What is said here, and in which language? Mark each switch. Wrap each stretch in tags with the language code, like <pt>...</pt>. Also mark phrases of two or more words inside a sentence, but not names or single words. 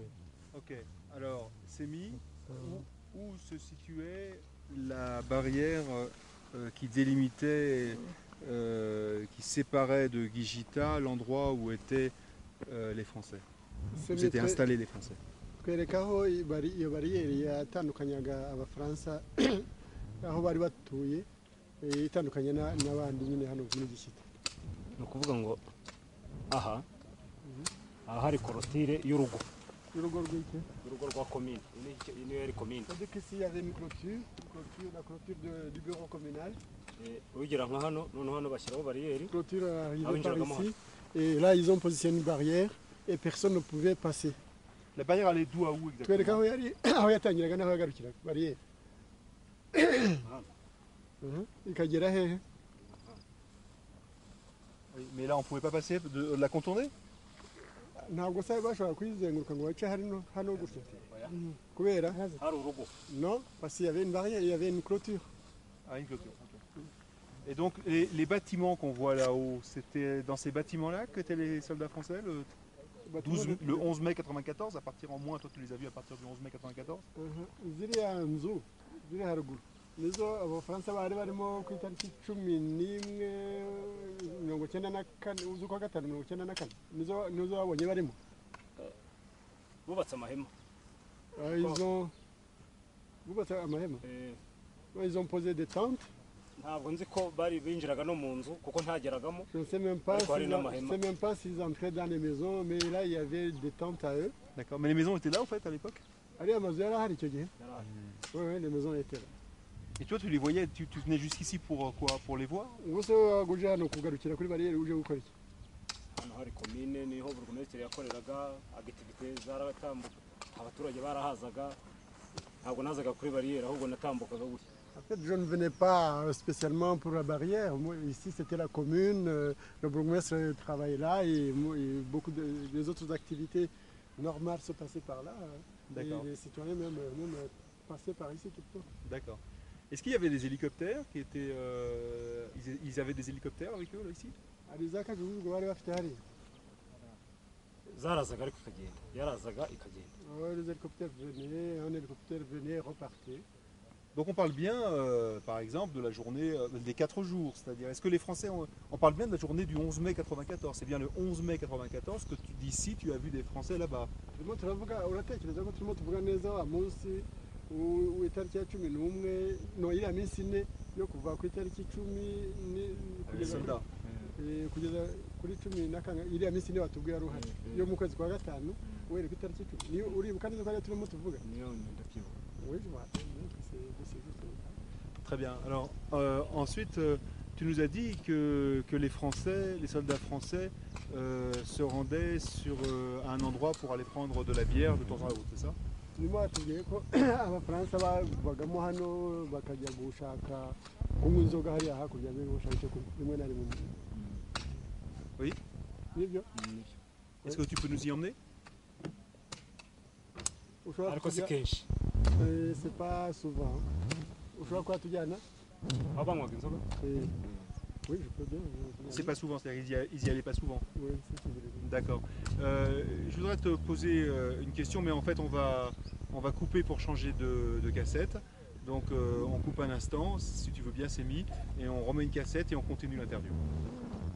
<fr>Ok, alors Sémi, où se situait la barrière qui délimitait, qui séparait de Gijita l'endroit où étaient les Français? Où étaient installés les Français?</fr> <rw>twereka aho iyo bariyeri yatandukanyaga abafaransa aho bari batuye itandukanye n'abandi nyine hano muri gishyita ni ukuvuga ngo aha hari korotire y'urugo rwa komine niyo yari komine</rw> <fr>c'est-à-dire qu'ici il y avait une clôture la clôture du bureau communal</fr> <rw>ugera nka hano noneho hano bashyiraho bariyeri</rw> <fr>clôture arrivée par ici et là ils ont positionné une barrière et personne ne pouvait passer. La barrière allait d'où à où exactement?</fr> <rw>twereka aho yatangiraga n'aho yagarukiraga bariyeri ikagera hehe?</rw> <fr>Mais là on pouvait pas passer, de la contourner?</fr> <rw>ntabwo se bashobora kuyizenguruka ngo bace hano gutya kubera hari urugo</rw> <fr>non parce qu'il y avait une barrière, il y avait une clôture. Ah, une clôture. Okay. Et donc les bâtiments qu'on voit là-haut, c'était dans ces bâtiments-là qu'étaient les soldats français le 11 mai 94, à partir en moins, toi tu les as vus à partir du 11 mai 94?</fr> <rw>ziriya nzu ziri haruguru nizo abafaransa bari barimo ku itariki 11/94 z'ukwa gatanu 1994 nizo babonye barimo bubatse amahema bubatse amahema</rw> <fr>ils ont posé des tentes.</fr> <rw>ntabwo nzi ko bari binjiraga no mu nzu kuko ntageragamo</rw> <fr>je ne sais même pas s'ils entraient dans les maisons mais là il y avait des tentes à eux. D'accord, mais les maisons étaient là en fait à l'époque?</fr> <rw>ariya mazu yari ahari icyo gihe</rw> <fr>oui les maisons étaient là. Et toi tu les voyais, tu venais jusqu'ici pour quoi? Pour les voir?</fr> <rw>ubuse waguje hano kugarukira kuri bariyeri uje gukora iki? hano hari komine niho burugumesitiri yakoreraga agitivite zaratambuka abaturage barahazaga ntabwo nazaga kuri bariyeri ahubwo natambukaga gutya.</rw> <fr>En fait, je ne venais pas spécialement pour la barrière. Moi, ici, c'était la commune. Le bourgmestre travaillait là et beaucoup des autres activités normales se passaient par là. Et les citoyens même passaient par ici tout le temps. D'accord. Est-ce qu'il y avait des hélicoptères qui étaient... ils avaient des hélicoptères avec eux là ici?</fr> <rw>zarazaga ariko ikagenda yarazaga ikagenda.</rw> <fr>Les hélicoptères venaient, un hélicoptère venait, repartait. Donc on parle bien, par exemple, de la journée des 4 jours. C'est-à-dire, est-ce que les Français, on parle bien de la journée du 11 mai 94. C'est bien le 11 mai 94 que d'ici tu as vu des Français là-bas.</fr> <rw>Turimo turavuga uratekereza ko turimo tuvuga neza wa munsi w'itariki ya 11 no iriya minsi ine yo kuva ku itariki 10</rw> <fr>Soldats.</fr> <rw>kugeza kuri 10 iriya minsi ine watubwiye ari uhari yo mu kwezi kwa gatanu uhereye ku itariki 10 niyo uribuka neza ko ariyo turimo tuvuga. Niyo ndabyibuka.</rw> <fr>Oui, je me rappelle, donc c'est juste ça. Très bien. Alors ensuite, tu nous as dit que les Français, les soldats français, se rendaient sur un endroit pour aller prendre de la bière de temps à autre, c'est ça?</fr> <rw>Turimo batubwiye ko abafaransa bavagamo hano bakajya gushaka kunywa inzoga hariya hakurya gushaka icyo kunywa rimwe na rimwe.</rw> <fr>Oui.</fr> <rw>Nibyo?</rw> <fr>Est-ce que tu peux nous y emmener?</fr> <rw>Ushobora Ariko si kujya- kenshi.</rw> <fr>C'est pas souvent.</fr> <rw>Ushobora kuba tujyana? Aho banywaga inzoga.</rw> <fr>Oui, je peux bien. C'est pas souvent, c'est-à-dire ils y allaient pas souvent. Oui, c'est ce que je voulais dire. D'accord. Je voudrais te poser une question, mais en fait on va couper pour changer de cassette. Donc on coupe un instant, si tu veux bien, Sémi, et on remet une cassette et on continue l'interview.</fr>